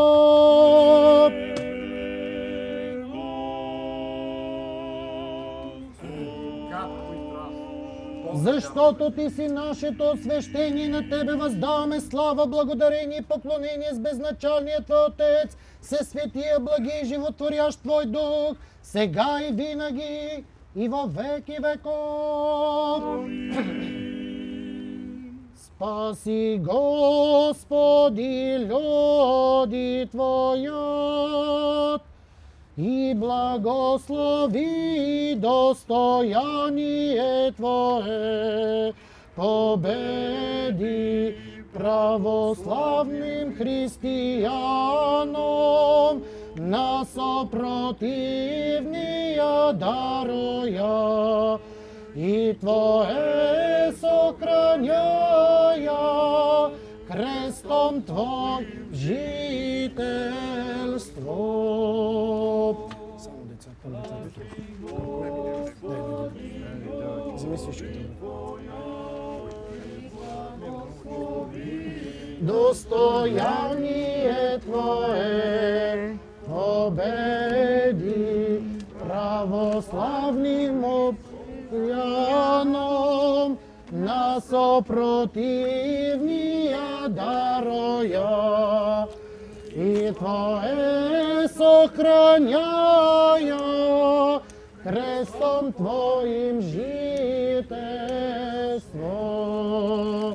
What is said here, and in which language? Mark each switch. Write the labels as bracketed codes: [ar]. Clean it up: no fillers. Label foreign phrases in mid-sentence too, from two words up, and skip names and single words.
[bg] Защото Ти си нашето освещение, на Тебе въздаваме слава, благодарение и поклонение с безначалния Твой Отец, всесветия, благи и животворящ Твой Дух, сега и винаги, и във веки веков. [cu] Спаси, Господи, люди Твоят, и благослови достояние Твое, победи православным християном, на сопротивния даруя, и Твое сохраняя, крестом Твой жительство. [bg] Само деца, към деца. Вземи свичката. [cu] Достояние Твое, победи православным опьяном, на сопротивния даруя, и Твое сохраняя, крестом Твоим жительство.